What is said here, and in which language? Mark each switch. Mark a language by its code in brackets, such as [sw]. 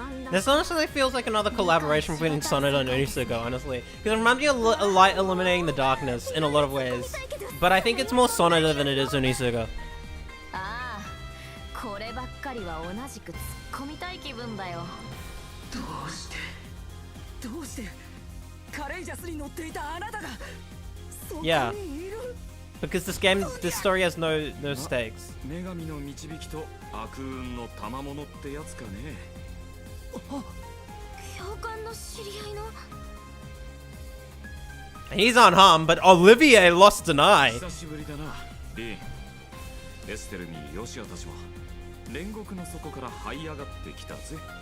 [en] This honestly feels like another collaboration between Sonoda and Unisuga, honestly. Because it reminds me of a light illuminating the darkness in a lot of ways. But I think it's more Sonoda than it is Unisuga. [ja] ああ、こればっかりは同じく突っ込みたい気分だよ。どうして どうしてカレイジャスに乗っていたあなたがそこにいる [en] Yeah, because this game, this story has no stakes. [ja] 女神の導きと悪運の賜物ってやつかね。教官の知り合いの。 [en] He's unharmed, but Olivier lost an eye. [ja] 久しぶりだな、リン。エステルにヨシアたちは煉獄の底から這い上がってきたぜ。